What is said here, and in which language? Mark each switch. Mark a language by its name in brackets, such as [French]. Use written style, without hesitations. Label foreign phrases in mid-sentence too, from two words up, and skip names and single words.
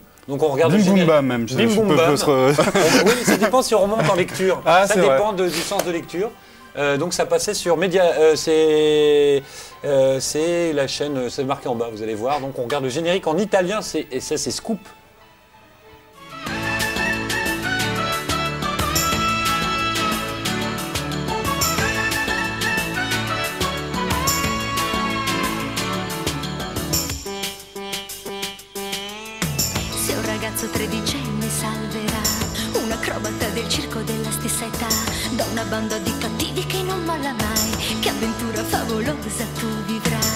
[French] Donc on regarde Bim le Boum générique. Bam même. Bim Boum Bam. Oui, ça dépend si on remonte en lecture. Ah, ça c'est dépend du sens de lecture. Donc ça passait sur Média, c'est la chaîne, c'est marqué en bas, vous allez voir. Donc on regarde le générique en italien, et ça c'est Scoop. [Italian] Se un ragazzo tredicenne salverà un acrobata del circo della stessa età da una banda di cattivi che non molla mai, che avventura favolosa tu vivrai.